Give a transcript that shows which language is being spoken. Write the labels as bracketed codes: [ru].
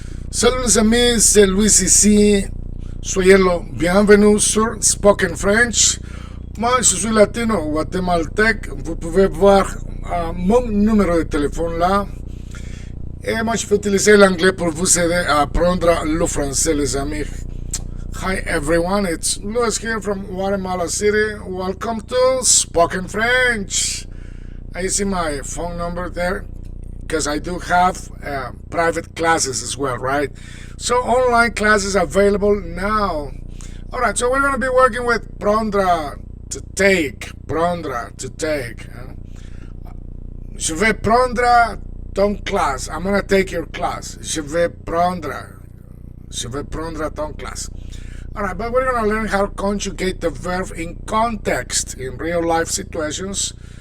[fr] Salut les amis, c'est Louis ici. Soyez le bienvenue sur Spoken French. Moi, je suis latino, guatémaltèque. Vous pouvez voir mon numéro de téléphone là. Et moi, je peux utiliser l'anglais pour vous aider à apprendre le français, les amis. [en] Hi everyone, it's Louis here from Guatemala City. Welcome to Spoken French. I see my phone number there because I do have private classes as well, right? So online classes available now. All right, so we're going to be working with prendre, to take. Prendre, to take. [fr] Je vais prendre ton classe. [en] I'm going to take your class. [fr] Je vais prendre ton class. [en] All right, but we're going to learn how to conjugate the verb in context, in real life situations.